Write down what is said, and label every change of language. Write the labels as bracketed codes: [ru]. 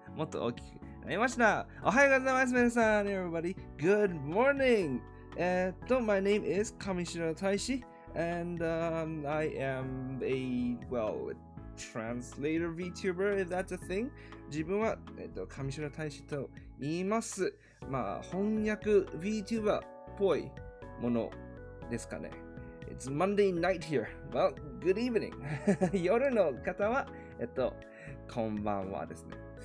[ja] もっと大きくなりました。おはようございます、皆さん。 [en] Everybody. Good morning. My name is Kamishiro 大使 and I am a, translator VTuber, if that's a thing. [ja] 自分は、上白大使と言います。翻訳 VTuber っぽいものですかね。 [en] It's Monday night here. Well, good evening. [ja] 夜の方は、こんばんはですね。